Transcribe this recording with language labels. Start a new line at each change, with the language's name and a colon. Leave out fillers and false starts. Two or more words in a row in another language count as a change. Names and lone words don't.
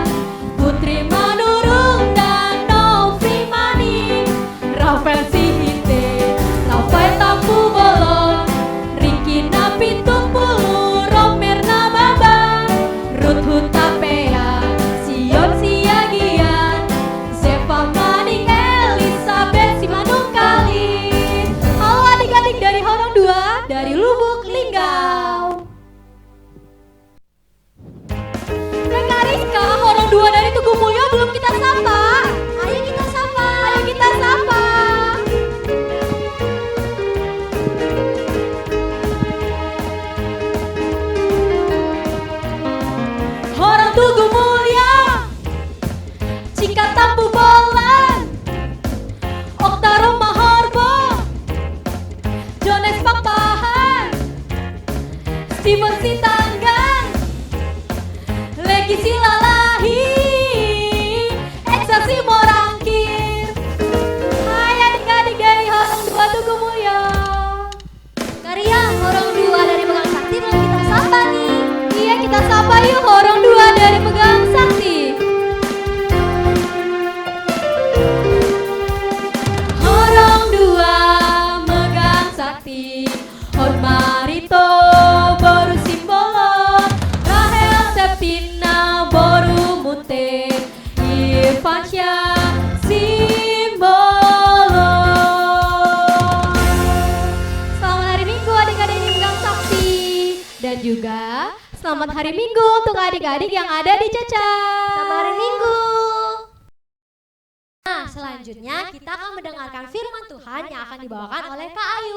Indonesian: Putri Manurung dan Novi Mani, Rafael Sihite, Rafael Tampu Bolon, Ricky Napitung Pulu, Romer Nababa, Ruth Hutapea, Sion Siagian, Zefa Maning, Elizabeth Simanung Kalis. Halo adik-adik dari Horong 2 dari Lubuk Linggau. Dan Kariska, Horong 2 dari Tugu Mulyo belum kita sapa. Ayo kita sapa. Ayo kita sapa. Horong Tugu Mulyo, Cikatampu Bolan, Oktaro Mahorbo, Jones Pakpahan, Steven Sitanggang, Legi Silalahi, Eksasi Morangkir. Hai adik-adik dari Horong 2 Tugu Mulyo. Karya, Horong 2 dari Pegang Sakti belum kita sapa nih. Iya, kita sapa yuk Horong 2 dari Pegang Sakti. Horong 2 Megang Sakti, Hon Marito Boru Simbolo, Rahel Septina Boru Mute, Irfansyah Simbolo. Selamat hari Minggu adik-adik di Pegang Sakti. Dan juga selamat hari Minggu untuk adik-adik yang ada di Caca. Selamat hari Minggu. Nah, selanjutnya selanjutnya kita akan mendengarkan firman Tuhan yang akan dibawakan oleh Kak Ayu.